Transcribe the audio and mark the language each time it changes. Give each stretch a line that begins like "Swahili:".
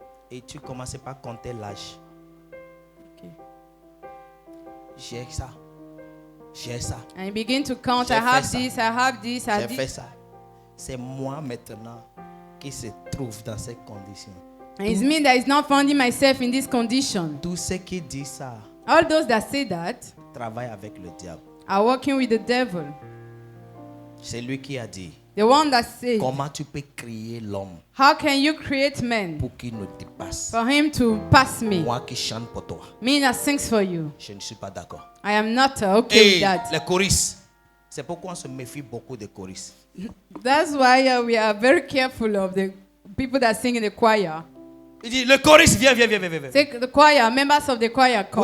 French: Et tu commences par compter l'âge.
English: Okay.
French: J'ai ça. J'ai ça.
English: And you begin to count.
French: J'ai
English: I have
French: fait ça.
English: this, I have this, I
French: J'ai
English: have
French: fait
English: this.
French: ça. C'est moi maintenant qui se trouve dans ces conditions.
English: And it's me that is not finding myself in this condition.
French: Tous ceux qui disent ça
English: All those that say that
French: travaillent avec le diable.
English: are working with the devil.
French: C'est lui qui a dit,
English: The one that says,
French: comment tu peux créer l'homme
English: how can you create men
French: pour qu'il nous dépasse?
English: for him to pass me?
French: Moi qui chante pour toi,
English: Me that sings for you.
French: je ne suis pas d'accord.
English: I am not okay with
French: Et
English: that.
French: les choristes, c'est pourquoi on se méfie beaucoup des choristes.
English: That's why we are very careful of the people that sing in the choir.
French: Il dit, le choriste, viens.
English: Take the choir, members of the choir come.